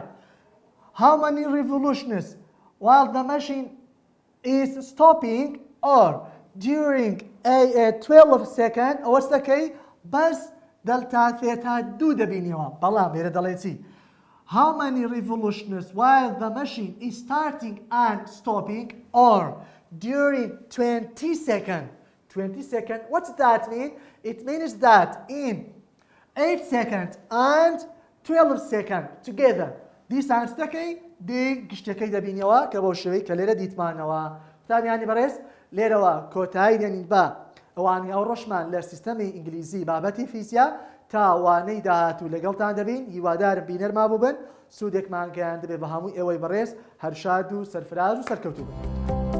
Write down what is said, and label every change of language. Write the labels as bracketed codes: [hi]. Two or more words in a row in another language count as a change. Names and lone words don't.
[en] how many revolutions while the machine is stopping or during a 12 second [ckb] ئەوەستەکەی بەس دەلتا ثێتا 2 دەبینیەوە بەڵام لێرە دەڵێتی [en] how many revolutions while the machine is starting and stopping or during 20 seconds. 20 seconds, what does that mean? It means that in 8 seconds and 12 seconds together [ckb] دیسانستەکەی دێ گشتەکەی دەبینیەوە کە بەو شێوەی کە لێرە دیتمانەوە قوتابیانی بەڕێز لێرەوە کۆتایی دێنین بە ئەوانەی ئەو ڕۆژمان لە سیستەمی ئینگلیزی بابەتی فیزیا تا وانەی داهاتوو لەگەڵتان دەبین هیوادارم بینەرما بوو بن سوودێکمان گەیان دەبێت بە هەمووی ئێوەی بەڕێز هەر شاد و سەرفراز و سەرکەوتوو بن.